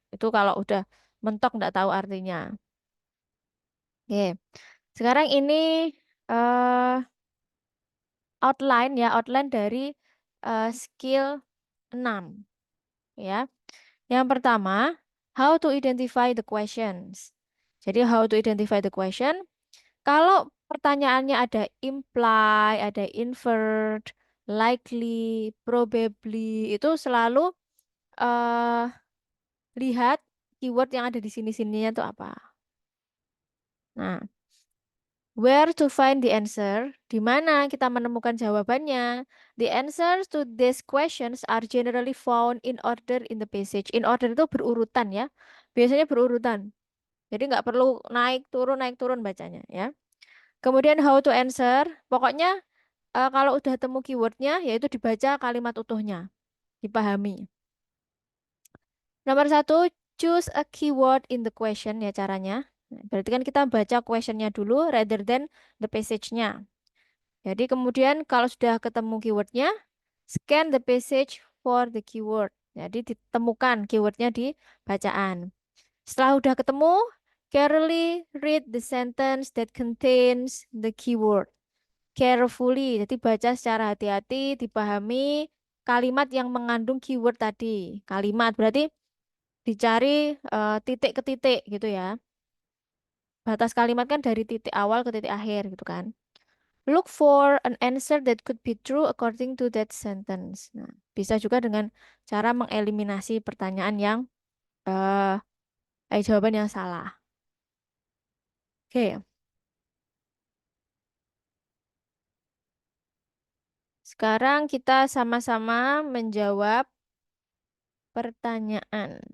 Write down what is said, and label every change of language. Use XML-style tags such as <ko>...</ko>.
<id>Itu kalau udah mentok nggak tahu artinya. Oke, sekarang ini eh outline ya, outline dari skill 6 ya. Yang pertama,</id> <en>how to identify the questions.</en> <id>Jadi</id> <en>how to identify the question.</en> <id>Kalau pertanyaannya ada imply, ada invert, likely, probably, itu selalu eh lihat keyword yang ada di sini-sininya itu apa.</id> <en>Nah, where to find the answer?</en> <id>Di mana kita menemukan jawabannya?</id> <en>The answers to these questions are generally found in order in the passage. In order</en> <id>itu berurutan ya. Biasanya berurutan. Jadi nggak perlu naik turun bacanya ya. Kemudian</id> <en>how to answer.</en> <id>Pokoknya kalau udah temu keywordnya, yaitu dibaca kalimat utuhnya, dipahami. Nomor satu,</id> <en>choose a keyword in the question</en> <id>ya caranya. Nah, berarti kan kita baca questionnya dulu</id> <en>rather than the passage-nya.</en> <id>Jadi kemudian kalau sudah ketemu keywordnya,</id> <en>scan the passage for the keyword.</en> <id>Jadi ditemukan keywordnya di bacaan. Setelah udah ketemu,</id> <en>carefully read the sentence that contains the keyword.</en> <id>Carefully, jadi baca secara hati-hati, dipahami kalimat yang mengandung keyword tadi. Kalimat berarti dicari titik ke titik gitu ya. Batas kalimat kan dari titik awal ke titik akhir gitu kan.</id> <en>Look for an answer that could be true according to that sentence.</en> <id>Nah, bisa juga dengan cara mengeliminasi pertanyaan yang eh jawaban yang salah. Oke, sekarang kita sama-sama menjawab pertanyaan.</id>